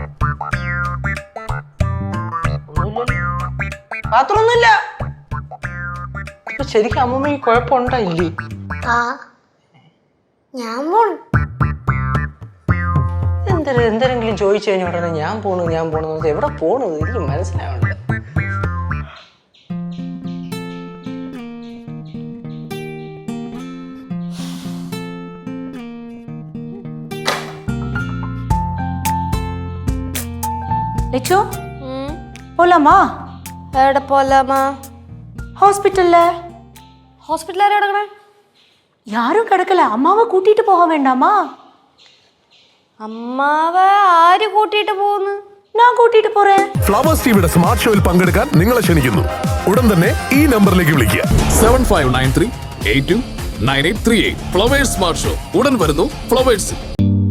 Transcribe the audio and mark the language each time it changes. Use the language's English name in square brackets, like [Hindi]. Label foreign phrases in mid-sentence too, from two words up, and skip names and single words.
[Malayalam] പാത്രമൊന്നുമില്ല. ശരിക്കും അമ്മൂമ്മക്ക് കുഴപ്പമുണ്ടായില്ലേ? ആ ഞാൻ പോണു. എന്തെങ്കിലും ചോദിച്ചു കഴിഞ്ഞ ഉടനെ ഞാൻ പോണു. എവിടെ പോണത് എനിക്ക് മനസ്സിലാവണ്ട. [Tamil] லட்சு போலாமா? [Malayalam] എവിടെ പോലാമാ? [Tamil] ஹாஸ்பிட்டல்ல. [Malayalam] ഹോസ്പിറ്റൽ ആരാ കിടക്കണേ? [Tamil] யாரும் கிடக்கல, அம்மாவை கூட்டிட்டு போக வேண்டாமா? [Malayalam] അമ്മാവെ ആര് കൂട്ടിയിട്ട് പോകുന്നു? [Tamil] நான் கூட்டிட்டு போறேன். [Malayalam] ഫ്ലവേഴ്സ് ടിവിയുടെ സ്മാർട്ട് ഷോയിൽ പങ്കെടുക്കാൻ നിങ്ങളെ ക്ഷണിക്കുന്നു. ഉടൻ തന്നെ ഈ നമ്പറിലേക്ക് വിളിക്കുക. 7593829838. ഫ്ലവേഴ്സ് സ്മാർട്ട് ഷോ ഉടൻ വരുന്നു ഫ്ലവേഴ്സ്.